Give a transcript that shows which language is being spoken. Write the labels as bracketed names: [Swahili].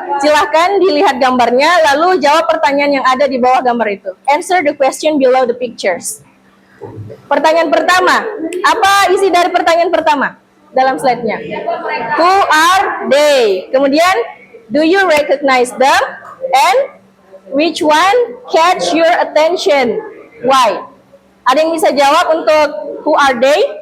[Indonesian] Silahkan dilihat gambarnya, lalu jawab pertanyaan yang ada di bawah gambar itu. [English] Answer the question below the pictures. [Indonesian] Pertanyaan pertama, apa isi dari pertanyaan pertama dalam slide-nya? [English] Who are they? [Indonesian] Kemudian, [English] do you recognize them? And which one catch your attention? Why? [Indonesian] Ada yang bisa jawab untuk [English] who are they?